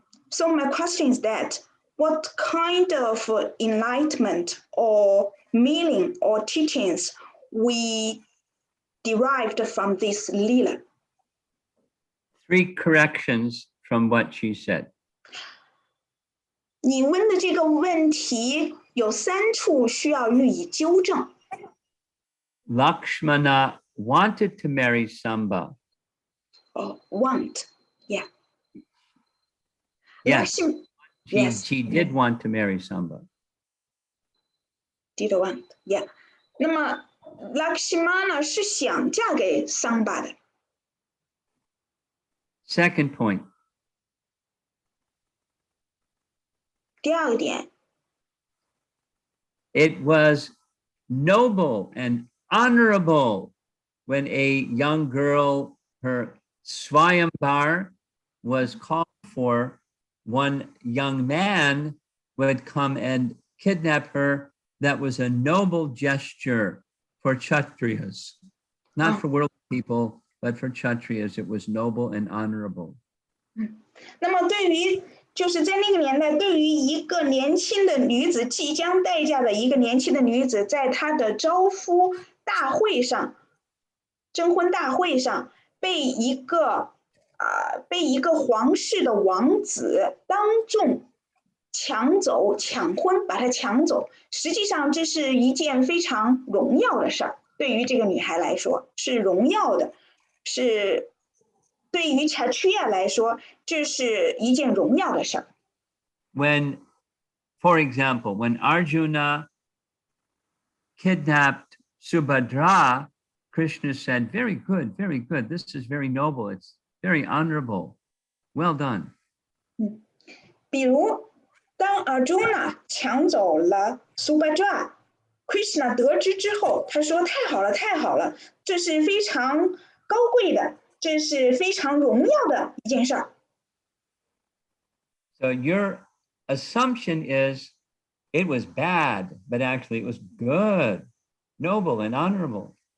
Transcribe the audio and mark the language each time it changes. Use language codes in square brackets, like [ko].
[en] So my question is that what kind of enlightenment or meaning or teachings we derived from this Lila? 3 corrections from what she said. [zh] 你问的这个问题有3处需要予以纠正。 [en] Lakshmana wanted to marry Samba. Want, yeah. Yes. She did want to marry Samba. Did want, yeah. [zh] 那么 Lakshmana 是想嫁给 Samba 的。 [en] Second point. [zh] 第2个点。 [en] It was noble and honorable when a young girl, her Swayambar, was called for. One young man would come and kidnap her. That was a noble gesture for Kshatriyas, not for worldly people, but for Kshatriyas. It was noble and honorable. [zh] 那么对于就是在那个年代，对于一个年轻的女子，即将待嫁的一个年轻的女子，在她的招夫大会上、征婚大会上，被一个皇室的王子当众抢走、抢婚，把她抢走。实际上，这是一件非常荣耀的事儿，对于这个女孩来说是荣耀的，是对于查屈亚来说，这是一件荣耀的事儿。 [en] When, for example, when Arjuna kidnapped Subhadra, Krishna said, very good, very good. This is very noble. It's very honorable. Well done. [zh] 比如，当 Arjuna 抢走了 Subhadra，Krishna 得知之后，他说：“太好了，太好了，这是非常高贵的，这是非常荣耀的一件事儿。” [en] So your assumption is it was bad, but actually it was good, noble, and honorable.